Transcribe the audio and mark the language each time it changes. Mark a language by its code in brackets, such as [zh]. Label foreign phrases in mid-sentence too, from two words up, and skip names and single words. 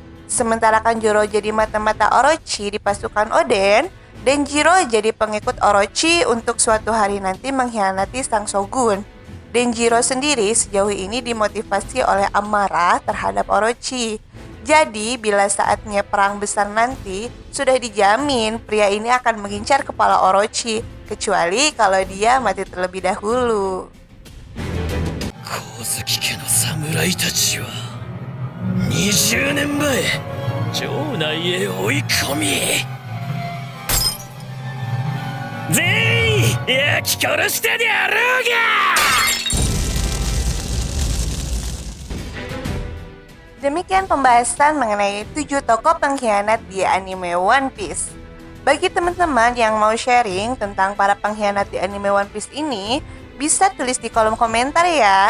[id] Sementara Kanjuro jadi mata-mata Orochi di pasukan Oden, Denjiro jadi pengikut Orochi untuk suatu hari nanti mengkhianati sang shogun. Denjiro sendiri sejauh ini dimotivasi oleh amarah terhadap Orochi. Jadi bila saatnya perang besar nanti, sudah dijamin pria ini akan mengincar kepala Orochi, kecuali kalau dia mati terlebih dahulu. [ja] 光月家の侍たちは20年前城内へ追い込み全員焼き殺してやろうが。 [id] Demikian pembahasan mengenai 7 tokoh pengkhianat di anime One Piece. Bagi teman-teman yang mau sharing tentang para pengkhianat di anime One Piece ini, bisa tulis di kolom komentar ya.